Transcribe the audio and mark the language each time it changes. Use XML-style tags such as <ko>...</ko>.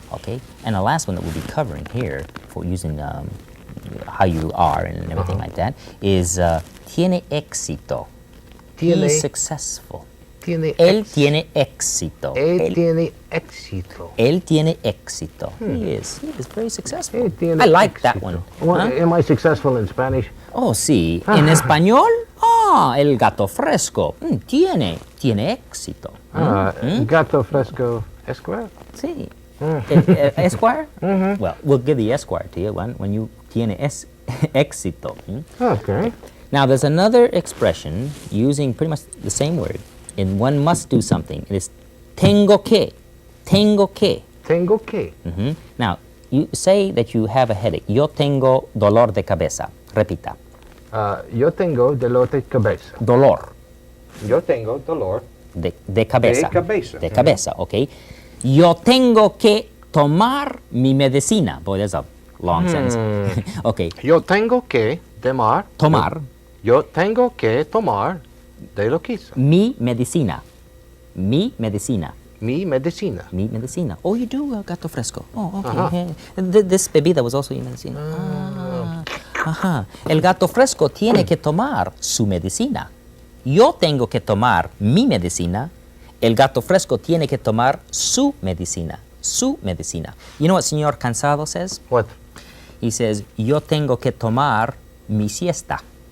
<en>Okay, and the last one that we'll be covering here for using how you are and everything like that is</en> <es>tiene éxito. Tiene,</es> <en>He's successful.</en> <es>tiene Él tiene éxito. Él tiene éxito. Él tiene éxito.</es> <en>He is very successful.</en> <es>Él tiene</es> <en>I like that</en> <es>éxito.</es> <en>one. Well, Huh? am I successful in Spanish?</en> <es>Oh, sí. En español, el gato fresco. Tiene éxito. Gato fresco Esquire?</es> <en>Sí. Esquire? Well, we'll give the Esquire to you when you</en> <es>tiene éxito.</es> <en>Okay. Now, there's another expression using pretty much the same word, and one must do something. It is</en> <es>tengo que. Tengo que. Tengo que.</es> <en>Now, you say that you have a headache.</en> <es>Yo tengo dolor de cabeza. Repita. Yo tengo dolor de cabeza. Dolor Yo tengo dolor de cabeza. de cabeza. De cabeza, okay. Yo tengo que tomar mi medicina.</es> <en>Boy, that's a long sentence. Okay.</en> <es>Yo tengo que Tomar Yo tengo que tomar de lo que hizo. mi medicina. Mi medicina. Mi medicina. Mi medicina.</es> <en>Oh, you do, gato fresco. Oh, okay. This bebida was also your medicina. Ajá.</en> <es>El gato fresco tiene que tomar su medicina. Yo tengo que tomar mi medicina. El gato fresco tiene que tomar su medicina. Su medicina.</es> <en>You know what Señor Cansado says? What? He says,</en> <es>yo tengo que tomar mi siesta.</es>